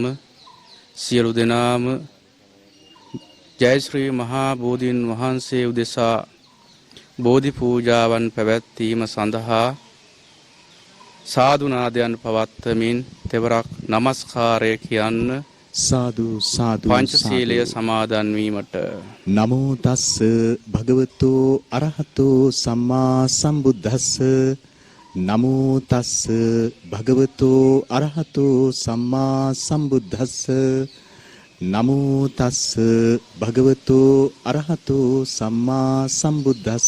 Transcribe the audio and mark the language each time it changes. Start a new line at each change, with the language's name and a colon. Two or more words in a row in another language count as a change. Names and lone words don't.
Sinhala: සියලු දෙනාම ජයශ්‍රී මහා බෝධීන් වහන්සේ උදෙසා බෝධි පූජාවන් පැවැත්වීම සඳහා සාදුනාදයන් පවත්වමින් තෙවරක් নমස්කාරය කියන්න. සාදු සාදු. පංචශීලය සමාදන් වීමට.
Pali: නමෝ තස්ස භගවතෝ අරහතෝ සම්මා සම්බුද්දස්ස. නමෝ තස්ස භගවතෝ අරහතෝ සම්මා සම්බුද්දස්ස. නමෝ තස්ස භගවතෝ අරහතෝ සම්මා සම්බුද්දස්ස.